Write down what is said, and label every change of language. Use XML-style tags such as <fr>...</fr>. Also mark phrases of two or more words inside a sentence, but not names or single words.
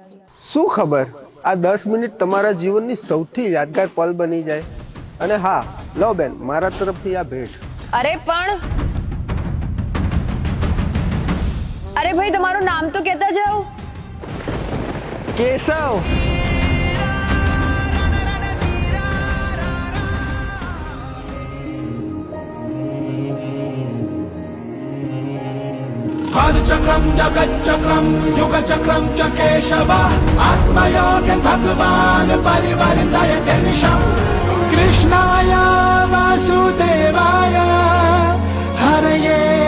<gu>શું ખબર, આ 10 મિનિટ તમારા જીવનની સૌથી યાદગાર પલ બની જાય. અને હા, લો બેન, મારા તરફથી આ ભેટ. અરે પણ, અરે ભાઈ, તમારું નામ તો કહેતા જાઓ. કેશવ.</gu> <sa>चक्रम जगच्चक्रम युगचक्रम च केशव आत्मयोगं भगवान् परिवर्तयते निशम् कृष्णाय वासुदेवाय हरये</sa>